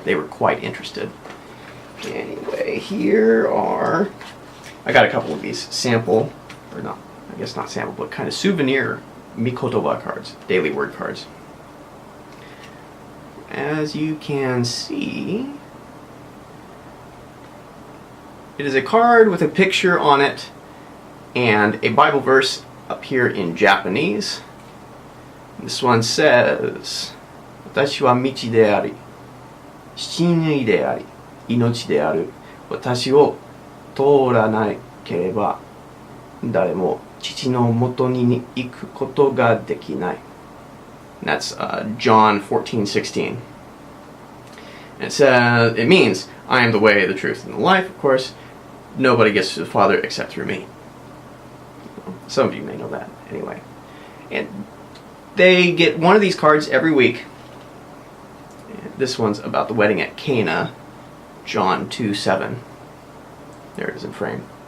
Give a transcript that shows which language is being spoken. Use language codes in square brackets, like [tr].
[en] They were quite interested. Anyway, here are, I got a couple of these sample, or not, I guess not sample, but kind of souvenir Mikotoba cards, daily word cards. As you can see, it is a card with a picture on it and a Bible verse up here in Japanese. This one says, [ja] 私は道であり、真理であり、命である。私を通らなければ、誰も父のもとに行くことができない。 [en] That's John 14:16. It means, I am the way, the truth, and the life, of course. Nobody gets to the Father except through me. Some of you may know that, anyway. And they get one of these cards every week. This one's about the wedding at Cana, John 2:7. There it is in frame.